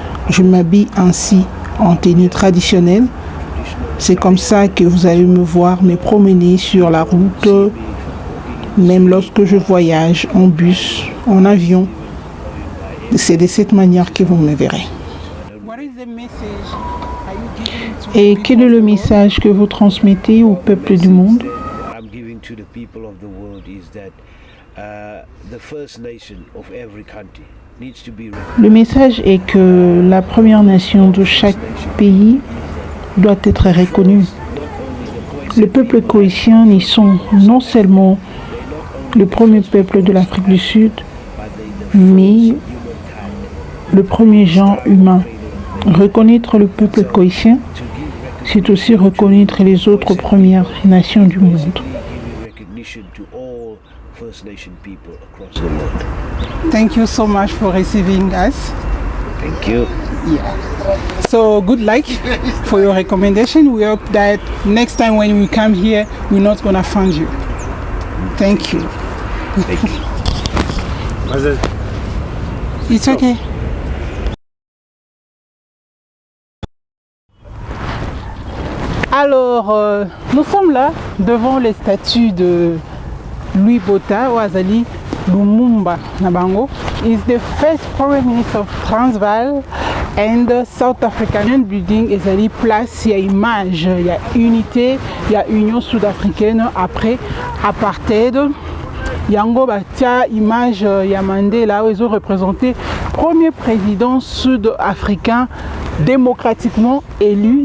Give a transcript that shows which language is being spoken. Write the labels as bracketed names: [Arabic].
[French] Je m'habille ainsi en tenue traditionnelle. C'est comme ça que vous allez me voir me promener sur la route, même lorsque je voyage en bus, en avion. C'est de cette manière que vous me verrez. Et quel est le message que vous transmettez au peuple du monde? [English] To the people of the world is that the first nation of every country needs to be [French] Le message est que la première nation de chaque pays doit être reconnue. Le peuple khoïsien y sont non seulement le premier peuple de l'Afrique du Sud, mais le premier genre humain. Reconnaître le peuple khoïsien, c'est aussi reconnaître les autres premières nations du monde. [English] to all First Nation people across the world. Thank you so much for receiving us. Thank you. Yeah. So good luck for your recommendation. We hope that next time when we come here, we're not gonna find you. Thank you. It's okay. [French] Alors, nous sommes là devant les statues de Louis Botha Wazali Lumumba Nabango. [English] Is the first foreign minister of Transvaal and South African building. [French] Ezali place, il y a image, il y a unité, il y a Union sud-africaine après apartheid. [Lingala] Yango batia image ya Mandela [French] où ils ont représenté premier président sud-africain démocratiquement élu.